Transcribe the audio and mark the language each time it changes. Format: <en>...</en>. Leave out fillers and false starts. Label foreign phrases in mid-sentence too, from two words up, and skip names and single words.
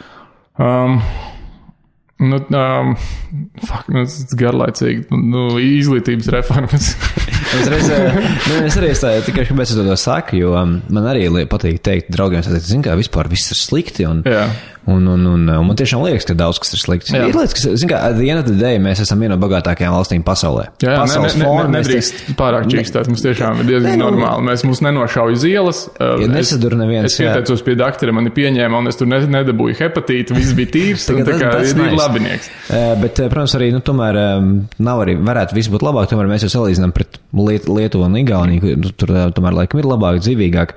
<lv>Tas garlaicīgi, izglītības reformas. Es arī tikai kāpēc es to saku, jo man arī patīk teikt draugiem, zin kā, vispār viss ir slikti, un man tiešām liekas, ka daudz kas ir slikti. Ir lietas, kas, zin kā,</lv> <en>at the end of the day,</en> <lv>mēs esam viena no bagātākajām valstīm pasaulē. Nedrīkst pārāk čīkstāt, mums tiešām ir diezgan normāli. Mums nenošauj uz ielas. Nesadur neviens. Es pieteicos pie doktora, mani pieņēma, un es tur nedabūju hepatītu, viss bija tīrs, un tā kā ir labinieks. Bet, protams, arī, tomēr nav arī, varētu viss būt labāk, tomēr mēs jau salīdzinām pret Lietuvu un Igauniju, tur tomēr laikam ir labāk, dzīvīgāk.</lv>